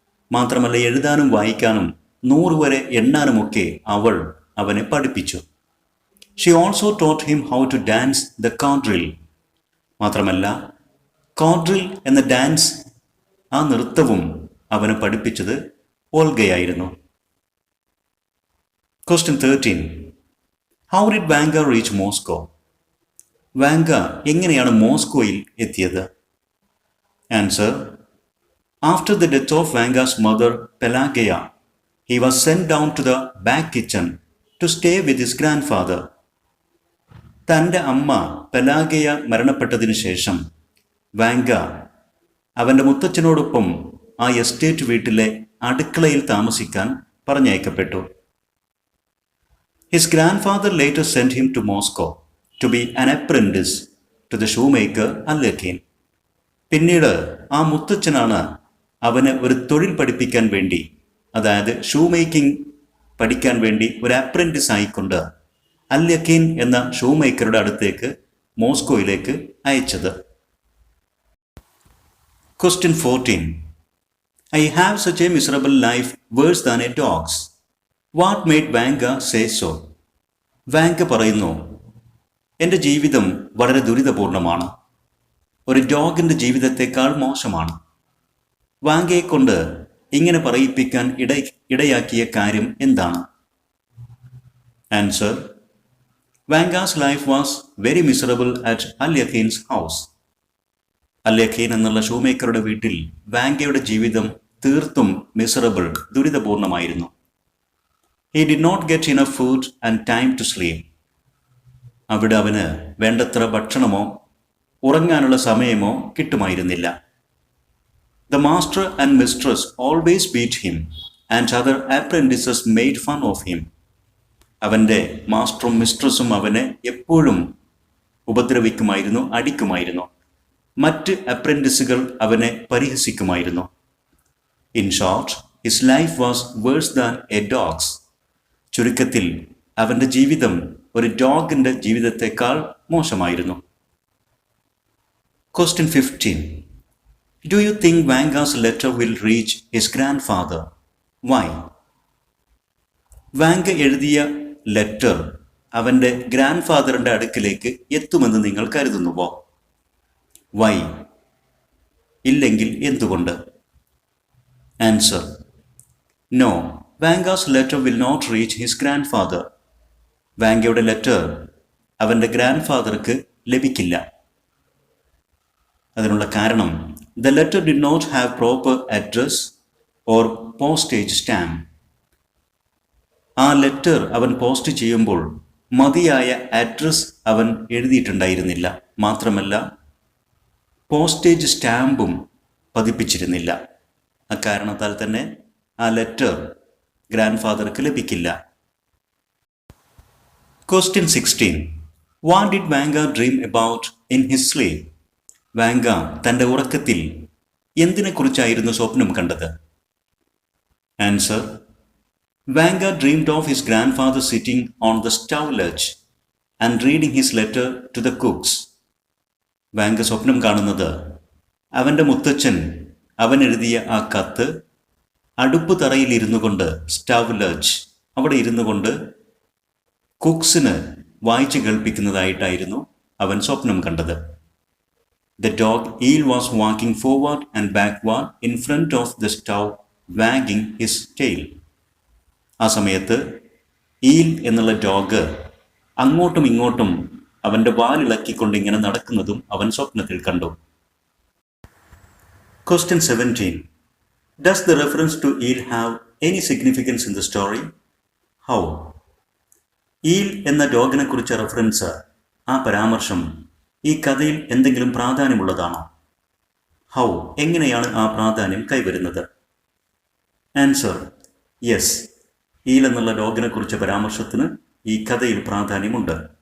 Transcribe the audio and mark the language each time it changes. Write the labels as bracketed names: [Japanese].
[Malayalam] മാത്രമല്ല, എഴുതാനും വായിക്കാനും 100 വരെ എണ്ണാനുമൊക്കെ അവൾ അവനെ പഠിപ്പിച്ചു. [English] She also taught him how to dance the quadrille. [Malayalam] മാത്രമല്ല, കോഡ്രിൽ എന്ന ഡാൻസ്, ആ നൃത്തവും അവന് പഠിപ്പിച്ചത് ഓൾഗയായിരുന്നു. [English] Question 13. How did Vanga reach Moscow? [Malayalam] Vanga എങ്ങനെയാണ് മോസ്കോയിൽ എത്തിയത്? [English] Answer: After the death of Vanga's mother Pelageya, he was sent down to the back kitchen to stay with his grandfather. [Malayalam] തൻ്റെ അമ്മ പെലാഗയ മരണപ്പെട്ടതിനു ശേഷം വാങ്ക അവൻ്റെ മുത്തച്ഛനോടൊപ്പം ആ എസ്റ്റേറ്റ് വീട്ടിലെ അടുക്കളയിൽ താമസിക്കാൻ പറഞ്ഞയക്കപ്പെട്ടു. [English] His grandfather later sent him to Moscow to be an apprentice to the shoemaker Alekhine. [Malayalam] പിന്നീട് ആ മുത്തച്ഛനാണ് അവന് ഒരു തൊഴിൽ പഠിപ്പിക്കാൻ വേണ്ടി, അതായത് ഷൂ മേക്കിംഗ് പഠിക്കാൻ വേണ്ടി ഒരു അപ്രന്റിസ് ആയിക്കൊണ്ട് അല്യഖീൻ എന്ന ഷൂ മേക്കറുടെ അടുത്തേക്ക് മോസ്കോയിലേക്ക് അയച്ചത്. [English] Question 14. I have such a miserable life, worse than a dog's. What made Vanga say so? [Malayalam] Vanga പറയുന്നു, എൻ്റെ ജീവിതം വളരെ ദുരിതപൂർണമാണ്, ഒരു ഡോഗിൻ്റെ ജീവിതത്തെക്കാൾ മോശമാണ്. വാങ്കയെക്കൊണ്ട് ഇങ്ങനെ പറയിപ്പിക്കാൻ ഇടയാക്കിയ കാര്യം എന്താണ്? [English] Answer: Vanka's life was very miserable at Alyakhin's house. [Malayalam] അൽ യഖീൻ എന്നുള്ള ഷൂമേക്കറുടെ വീട്ടിൽ വാങ്കയുടെ ജീവിതം തീർത്തും miserable, ദുരിതപൂർണമായിരുന്നു. [English] He did not get enough food and time to sleep. [Malayalam] അവിടെ അവന് വേണ്ടത്ര ഭക്ഷണമോ ഉറങ്ങാനുള്ള സമയമോ കിട്ടുമായിരുന്നില്ല. [English] The master and mistress always beat him and other apprentices made fun of him. [Malayalam] അവൻ്റെ മാസ്റ്ററും മിസ്ട്രസും അവനെ എപ്പോഴും ഉപദ്രവിക്കുമായിരുന്നു, അടിക്കുമായിരുന്നു. മറ്റ് അപ്രന്റിസുകൾ അവനെ പരിഹസിക്കുമായിരുന്നു. [English] In short, his life was worse than a dog's. [Malayalam] ചുരുക്കത്തിൽ അവൻ്റെ ജീവിതം ഒരു ഡോഗിൻ്റെ ജീവിതത്തെക്കാൾ മോശമായിരുന്നു. [English] Question 15. Do you think Vanga's letter will reach his grandfather? Why? [Malayalam] Vanga എഴുതിയ ലെറ്റർ അവൻ്റെ ഗ്രാൻഡ് ഫാദറിൻ്റെ അടുക്കിലേക്ക് എത്തുമെന്ന് നിങ്ങൾ കരുതുന്നുവോ? [English] Why? [Malayalam] ഇല്ലെങ്കിൽ എന്തുകൊണ്ട്? [English] Answer: No. Vanga's letter will not reach his grandfather. [Malayalam] വാങ്കയുടെ letter അവൻ്റെ ഗ്രാൻഡ് ഫാദർക്ക് ലഭിക്കില്ല. അതിനുള്ള കാരണം, [English] the letter did not have proper address or postage stamp. [Malayalam] ആ ലെറ്റർ അവൻ പോസ്റ്റ് ചെയ്യുമ്പോൾ മതിയായ അഡ്രസ് അവൻ എഴുതിയിട്ടുണ്ടായിരുന്നില്ല. മാത്രമല്ല, പോസ്റ്റേജ് സ്റ്റാമ്പും പതിപ്പിച്ചിരുന്നില്ല. അക്കാരണത്താൽ തന്നെ ആ ലെറ്റർ ഗ്രാൻഡ് ഫാദർക്ക് ലഭിക്കില്ല. [English] Question 16. What did Vanga dream about in his sleep? [Malayalam] Vanga തൻ്റെ ഉറക്കത്തിൽ എന്തിനെക്കുറിച്ചായിരുന്നു സ്വപ്നം കണ്ടത്? [English] Answer: Vanga dreamed of his grandfather sitting on the stove ledge and reading his letter to the cooks. [Malayalam] Vanga സ്വപ്നം കാണുന്നത് അവൻ്റെ മുത്തച്ഛൻ അവൻ എഴുതിയ ആ കത്ത് അടുപ്പ് തറയിൽ ഇരുന്നു കൊണ്ട്, സ്റ്റവ് ലഡ്ജ്, അവിടെ ഇരുന്നു കൊണ്ട് കുക്സിന് വായിച്ചു കേൾപ്പിക്കുന്നതായിട്ടായിരുന്നു അവൻ സ്വപ്നം കണ്ടത്. [English] The dog eel was walking forward and backward in front of the stove, wagging his tail. [Malayalam] ആ സമയത്ത് ഈൽ എന്നുള്ള ഡോഗ് അങ്ങോട്ടും ഇങ്ങോട്ടും അവൻ്റെ വാലിളക്കിക്കൊണ്ട് ഇങ്ങനെ നടക്കുന്നതും അവൻ സ്വപ്നത്തിൽ കണ്ടു. [English] Question 17. Does the reference to eel have any significance in the story? How? [Malayalam] Eel എന്ന ഡോഗിനെ കുറിച്ച റെഫറൻസ്, ആ പരാമർശം ഈ കഥയിൽ എന്തെങ്കിലും പ്രാധാന്യമുള്ളതാണോ? ഹൗ, എങ്ങനെയാണ് ആ പ്രാധാന്യം കൈവരുന്നത്? [English] Answer: yes. [Malayalam] ഈൽ എന്നുള്ള ഡോഗിനെ കുറിച്ച പരാമർശത്തിന് ഈ കഥയിൽ പ്രാധാന്യമുണ്ട്.